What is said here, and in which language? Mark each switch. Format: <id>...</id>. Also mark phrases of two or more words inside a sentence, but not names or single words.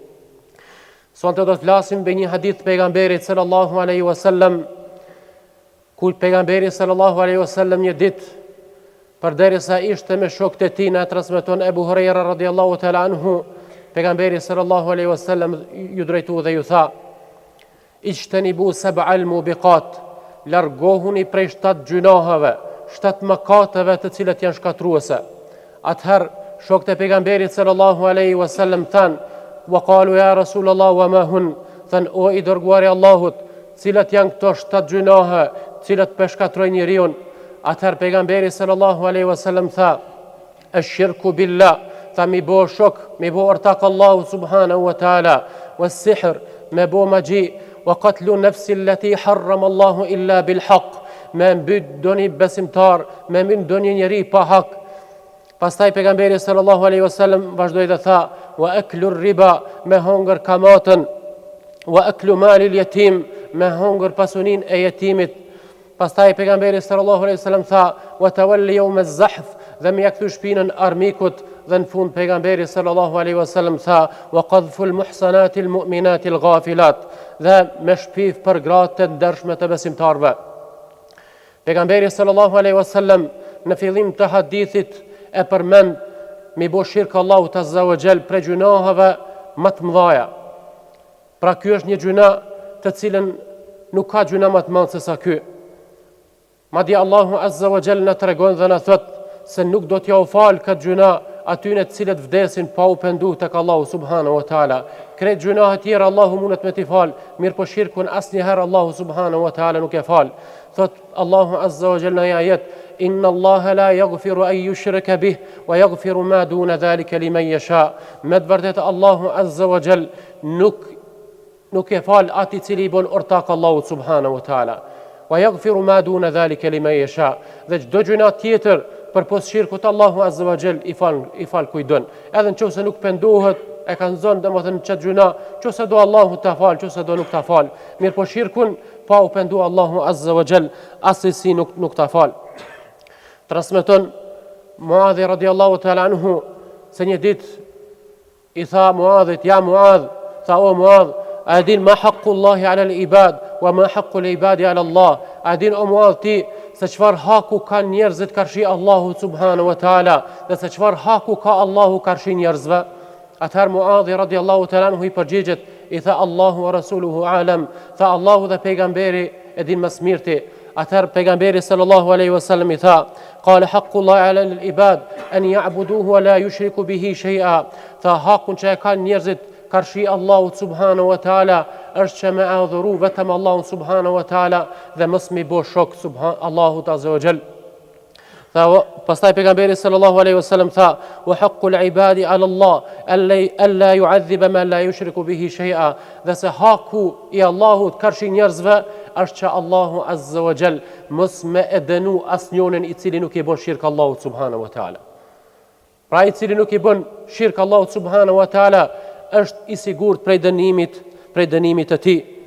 <sq>Sonte do të flasim mbi një hadith të pejgamberit</sq> <ar>صلى الله عليه وسلم,</ar> <sq>ku pejgamberi</sq> <ar>صلى الله عليه وسلم</ar> <sq>një ditë përderisa ishte me shokët e tij, na transmeton Ebu Huraira</sq> <ar>رضي الله تعالى عنه,</ar> <sq>pejgamberi</sq> <ar>صلى الله عليه وسلم</ar> <sq>ju drejtua dhe ju tha:</sq> <ar>"اجتنبوا السبع الموبقات",</ar> <sq>largohuni prej 7 gjunaheve, 7 mëkateve të cilët janë shkatruese. Atëherë shokët e pejgamberit</sq> <ar>صلى الله عليه وسلم</ar> <sq>thanë:</sq> <ar>"وقالوا يا رسول الله وما هن",</ar> <sq>thanë: "O i dërguari i Allahut, cilat janë këto 7 gjunahe, cilat shkatrojnë njeriu?" Atëherë pejgamberi</sq> <ar>صلى الله عليه وسلم</ar> <sq>tha:</sq> <ar>"الشرك بالله",</ar> <sq>tha mi bo shok, mi bo ortak Allahu</sq> <ar>سبحانه وتعالى، والسحر,</ar> <sq>me bo magji,</sq> <ar>وقتل النفس التي حرم الله إلا بالحق,</ar> <sq>me mbyt doni besimtar, me mbyt doni njeri pa hak. Pastaj pejgamberi</sq> <ar>صلى الله عليه وسلم</ar> <sq>vazhdoi dhe tha:</sq> <ar>"وأكل الربا",</ar> <sq>me hongër kamatën,</sq> <ar>"وأكل مال اليتيم",</ar> <sq>me hongër pasunin e jetimit. Pastaj pejgamberi</sq> <ar>صلى الله عليه وسلم</ar> <sq>tha:</sq> <ar>"والتولي يوم الزحف",</ar> <sq>dhe me jakthy shpinën armikut, dhe në fund pejgamberi</sq> <ar>صلى الله عليه وسلم</ar> <sq>tha:</sq> <ar>"وقذف المحصنات المؤمنات الغافلات",</ar> <sq>dhe me shpif për gratë të ndershme të besimtarve. Pejgamberi</sq> <ar>صلى الله عليه وسلم</ar> <sq>në fillim të hadithit e përmend mi bo shirk Allahut</sq> <ar>عز وجل</ar> <sq>për gjunaheve më të mëdha. Pra ky është një gjuna të cilën nuk ka gjuna më të madh se sa ky. Madje Allahu</sq> <ar>عز وجل</ar> <sq>na tregon dhe na thot se nuk do t'ja u fal këtë gjuna atyre të cilët vdesin pa u penduar tek Allahu</sq> <ar>سبحانه وتعالى.</ar> <sq>Krejt gjunahe tjera Allahu mundet me t'i fal, mirë po shirkun asnjëherë Allahu</sq> <ar>سبحانه وتعالى</ar> <sq>nuk e fal. Thot Allahu</sq> <ar>عز وجل</ar> <sq>në ajet:</sq> <ar>"إن الله لا يغفر أن يشرك به ويغفر ما دون ذلك لمن يشاء."</ar> <sq>Me të vërtetë Allahu</sq> <ar>عز وجل</ar> <sq>nuk e fal ati i cili i bën ortak Allahu</sq> <ar>سبحانه وتعالى. ويغفر ما دون ذلك لمن يشاء.</ar> <sq>Dhe çdo gjuna tjetër përpos shirkut Allahu</sq> <ar>عز وجل</ar> <sq>i fal kujdon. Edhe nëse nuk pendohet, e kanë zonë domethënë çat gjuna, nëse do Allahu ta fal, nëse do nuk ta fal. Mirë po shirkun pa u penduar Allahu</sq> <ar>عز وجل</ar> <sq>asesi nuk ta fal. Transmeton Muadhi</sq> <ar>رضي الله تعالى عنه</ar> <sq>se një ditë i tha Muadhit:</sq> <ar>"يا معاذ",</ar> <sq>tha: "O Muadh, a din</sq> <ar>ما حق الله على العباد وما حق العباد على الله?"</ar> <sq>A din o Muadh ti se çfarë haku kanë njerëzit karshi Allahu</sq> <ar>سبحانه وتعالى,</ar> <sq>dhe se çfarë haku ka Allahu karshi njerëzve? Atëherë Muadhi</sq> <ar>رضي الله تعالى عنه</ar> <sq>i përgjigjet, i tha:</sq> <ar>"الله ورسوله أعلم",</ar> <sq>tha: "Allahu dhe pejgamberi e din më së miri." Atëherë pejgamberi</sq> <ar>صلى الله عليه وسلم</ar> <sq>i tha:</sq> <ar>"قال حق الله على العباد أن يعبدوه ولا يشركوا به شيئا",</ar> <sq>tha: "Hakun që e kanë njerëzit karshi Allahut</sq> <ar>سبحانه وتعالى</ar> <sq>është që me adhuru vetëm Allahun</sq> <ar>سبحانه وتعالى</ar> <sq>dhe mos mi bo shok Allahut</sq> <ar>عز وجل."</ar> <sq>Pastaj pejgamberi</sq> <ar>صلى الله عليه وسلم</ar> <sq>tha:</sq> <ar>"وحق العباد على الله ألا يعذب من لا يشرك به شيئا",</ar> <sq>dhe se haku i Allahut karshi njerëzve është që Allahu</sq> <ar>عز وجل</ar> <sq>mos me e dënu asnjërin i cili nuk i bën shirk Allahut</sq> <ar>سبحانه وتعالى.</ar> <sq>Pra i cili nuk i bën shirk Allahut</sq> <ar>سبحانه وتعالى</ar> <sq>është i sigurt prej dënimit të tij.</sq>